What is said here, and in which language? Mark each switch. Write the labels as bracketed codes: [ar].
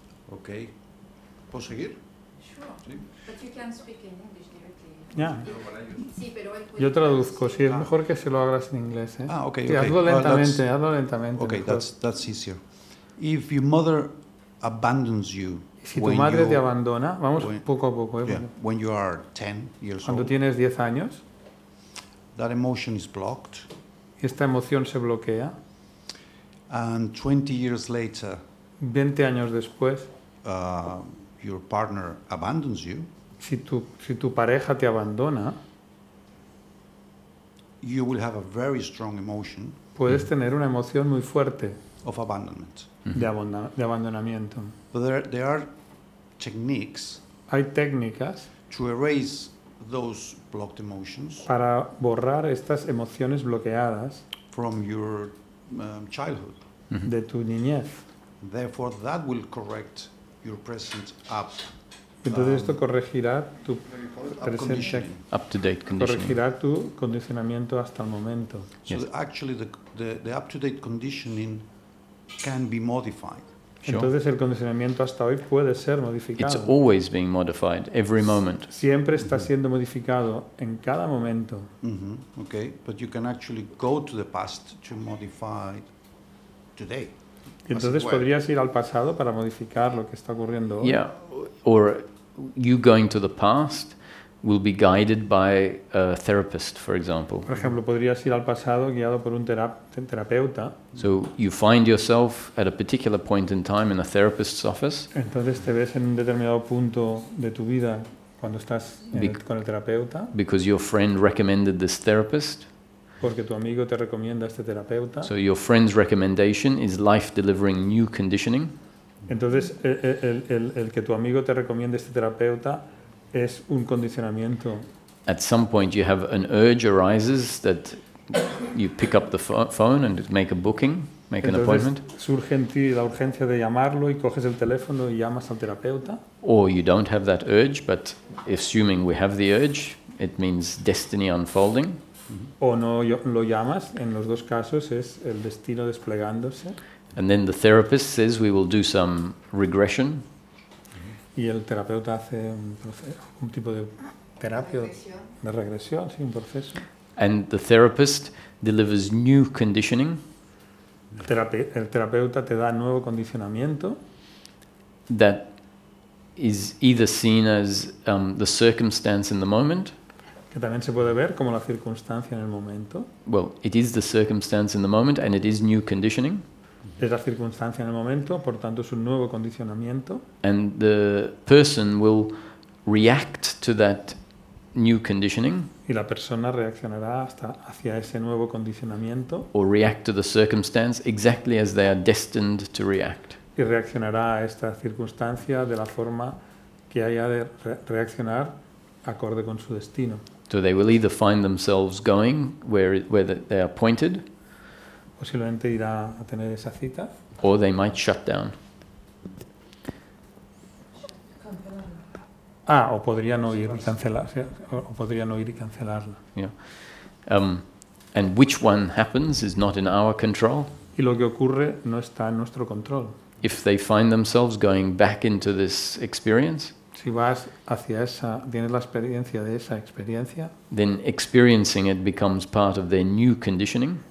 [es] Ok. ¿Puedo seguir? [en] Sure. But you can speak in English directly. [es] Ya. Sí, pero él puede Yo traduzco, sí, es Ah. mejor que se lo hagas en inglés. ¿eh? Ah, ok, Sí, ok. hazlo lentamente, [en] That's- [es] hazlo lentamente. [en] Okay, [es] mejor. [en] that's easier. If your mother abandons you [es] Si tu [en] when [es] madre [en] you- [es] te abandona, vamos [en] when- [es] poco a poco, [en] yeah, when you are 10 years [es] cuando [en] old, [es] tienes 10 años [en] that emotion is blocked, [es] y esta emoción se bloquea, [en] and 20 years later, [es] 20 años después, [en] your partner abandons you, [es] si tu pareja te abandona, [en] you will have a very strong emotion [es] puedes tener una emoción muy fuerte [en] of abandonment. [es] de abandonamiento. [en] But there are techniques [es] Hay técnicas [en] to erase those blocked emotions [es] para borrar estas emociones bloqueadas [en] from your childhood. [es] de tu niñez. [en] Therefore, that will correct your present up [es] Entonces esto corregirá tu presencia, [en] up-to-date conditioning. [es] corregirá tu condicionamiento hasta el momento. [en] So Yes. actually the up-to-date conditioning can be modified. Sure. [es] Entonces el condicionamiento hasta hoy puede ser [en] It's [es] modificado. [en] always being modified, every moment. [es] Siempre está siendo modificado en cada momento. [en] Okay, but you can actually go to the past to modify today. [es] Y entonces [en] As it were. [es] podrías ir al pasado para modificar lo que está ocurriendo hoy. [en] Yeah, or you going to the past will be guided by a therapist, for example. [es] Por ejemplo, podrías ir al pasado guiado por un terapeuta. [en] So you find yourself at a particular point in time in a therapist's office [es] Entonces te ves en un determinado punto de tu vida cuando estás con el terapeuta, [en] because your friend recommended this therapist. [es] porque tu amigo te recomienda a este terapeuta. [en] So your friend's recommendation is life-delivering new conditioning. [es] Entonces el que tu amigo te recomiende a este terapeuta es un condicionamiento. [en] At some point you have an urge arises that you pick up the phone and make a booking, make an [es] Entonces [en] appointment. [es] surge en ti la urgencia de llamarlo y coges el teléfono y llamas al terapeuta. [en] Or you don't have that urge, but assuming we have the urge, it means destiny unfolding. [es] O no lo llamas, en los dos casos es el destino desplegándose. [en] And then the therapist says we will do some regression. [es] Y el terapeuta hace un tipo de terapia Regresión. de regresión, sí, un proceso. [en] And the therapist delivers new conditioning [es] El terapeuta te da nuevo condicionamiento [en] that is either seen as the circumstance in the moment. [es] que también se puede ver como la circunstancia en el momento. [en] Well, it is the circumstance in the moment and it is new conditioning. [es] Es la circunstancia en el momento, por tanto es un nuevo condicionamiento. [en] And the person will react to that new conditioning [es] Y la persona reaccionará hacia ese nuevo condicionamiento [en] or react to the circumstance exactly as they are destined to react. [es] y reaccionará a esta circunstancia de la forma que haya de reaccionar acorde con su destino. [en] So they will either find themselves going where they are pointed, [es] Posiblemente irá a tener esa cita [en] or they might shut down. [es] o podría no ir y cancelarse, o podría no ir y cancelarla. [en] Yeah. And which one happens is not in our control. [es] Y lo que ocurre no está en nuestro control. [en] If they find themselves going back into this experience, [es] Si vas hacia tienes la experiencia de esa experiencia, [en] then experiencing it becomes part of their new conditioning.